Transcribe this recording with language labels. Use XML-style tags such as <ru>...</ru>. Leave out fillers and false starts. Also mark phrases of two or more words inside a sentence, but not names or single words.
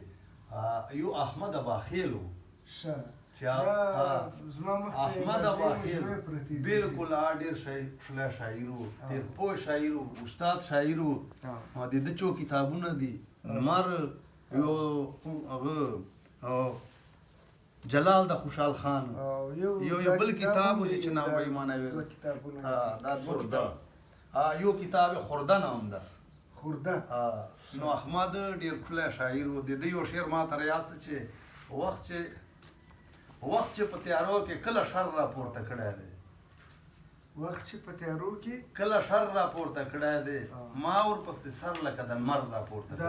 <ps>یو احمد اباخیل و چې احمد اباخیل بالکل ډېر ښکلی شاعر و، ډېر پوه شاعر و، استاد شاعر و. د ده څو کتابونه دي، لمر، یو هغه جلال د خوشحال خان، یو بل کتاب و چې نام به یې ما نه ویل، دا دوه کتاب. یو کتاب خورده نام ده. خورده. نو احمد ډېر ښکلی شاعر و. د ده یو شعر ما ته یاد څه چې وخت چې په تیارو کې کله شر راپورته کړی دی، وخت چې په تیارو کې کله شر راپورته کړی دی، ما ورپسې سر لکه د لمر راپورته کړی.</ps>